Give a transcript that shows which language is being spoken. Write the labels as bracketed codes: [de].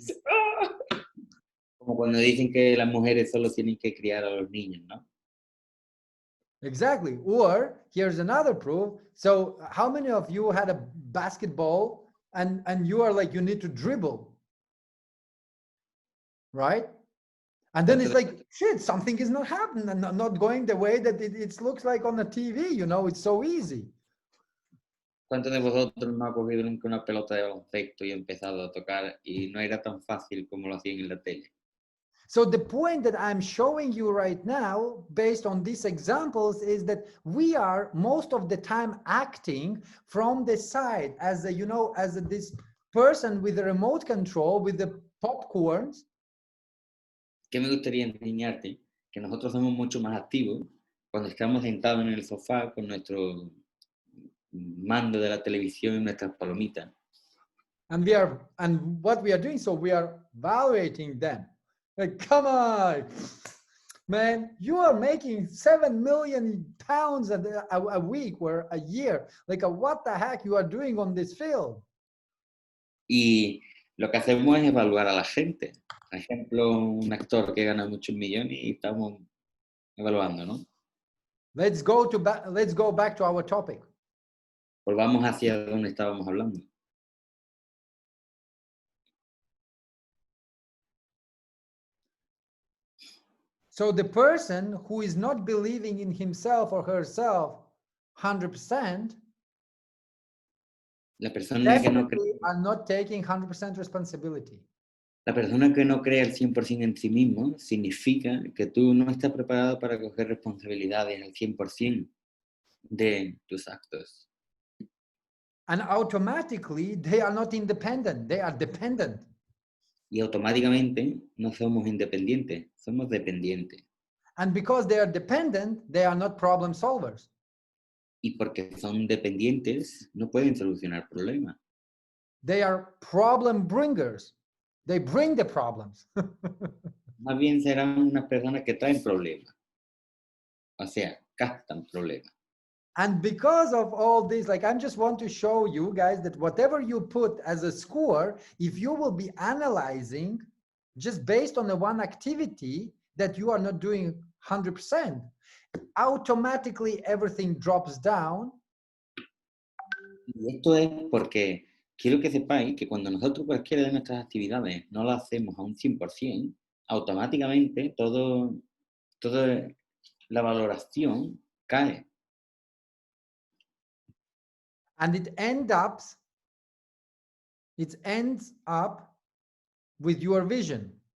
[en] Oh. [es] Como cuando dicen que las mujeres solo tienen que criar a los niños, ¿no? [en] Exactly. Or here's another proof. So how many of you had a basketball and you are like, you need to dribble, right? And then it's like, shit, something is not happening and not going the way that it looks like on the TV, you know, it's so easy. [es] ¿Cuántos de vosotros no ha cogido nunca una pelota de baloncesto y ha empezado a tocar y no era tan fácil como lo hacían en la tele? [en] So the point that I'm showing you right now, based on these examples, is that we are most of the time acting from the side as a, you know, as this person with the remote control, with the popcorns. [es] ¿Qué me gustaría enseñarte? Que nosotros somos mucho más activos cuando estamos sentados en el sofá con nuestro mando de la televisión y nuestras palomitas. [en] And what we are doing, so we are evaluating them. Like, come on, man, you are making 7 million pounds a week or a year. Like, what the heck you are doing on this field? [es] Y lo que hacemos es evaluar a la gente. Por ejemplo, un actor que gana muchos millones y estamos evaluando, ¿no? [en] Let's go back to our topic. [es] Volvamos hacia donde estábamos hablando. [en] So the person who is not believing in himself or herself 100%, [es] La persona que no cree, [en] definitely are not taking 100% responsibility. [es] la persona que no cree al 100% en sí mismo significa que tú no estás preparado para coger responsabilidades al 100% de tus actos. [en] And automatically they are not independent, they are dependent. [es] Y automáticamente no somos independientes, somos dependientes. [en] And because they are dependent, they are not problem solvers. [es] Y porque son dependientes, no pueden solucionar problemas. [en] They are problem bringers. They bring the problems. [es] Más bien serán unas personas que traen problemas. O sea, captan problemas. [en] And because of all this, like I just want to show you guys that whatever you put as a score, if you will be analyzing just based on the one activity that you are not doing 100%, automatically everything drops down. [es] Y esto es porque quiero que sepáis que cuando nosotros cualquiera de nuestras actividades no las hacemos a un 100%, automáticamente toda la valoración cae. [en] and it ends up with your vision.